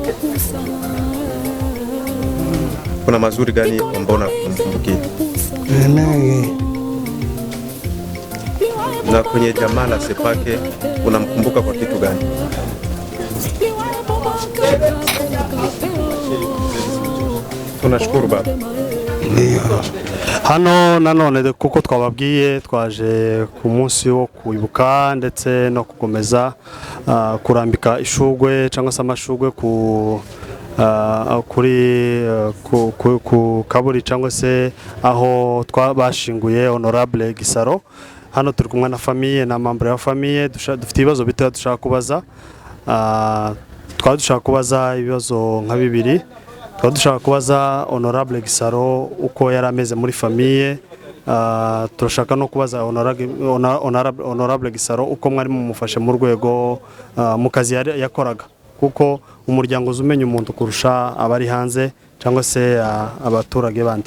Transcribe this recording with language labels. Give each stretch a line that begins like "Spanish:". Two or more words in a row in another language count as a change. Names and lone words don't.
Swahili: Kuna mazuri gani ambayo unakumbukia? Mengi. Na kwenye jamaa la Sepake unamkumbuka kwa kitu gani? Tunashukuru baba.
Kinyarwanda: Hano nanone kuko twababwiye twaje ku munsi wo kwibuka ndetse no gukomeza kurambika ishugwe cyangwa se amashugwe ku kaburi cyangwa se aho twabashinguye Honorable Gisaro. Hano turi kumwe na famille na membre ya famille, dufite ibibazo bito dushaka kubaza. Dushaka kubaza ibibazo nka bibiri. Dushaka kubaza Honorable Gisaro uko yari ameze muri famille. Turashaka no kubaza Honorable Gisaro uko mwari mumufashe mu rwego mu kazi yakoraga, kuko umuryango uzumenya umuntu kurusha abari hanze cyangwa se abaturage bandi.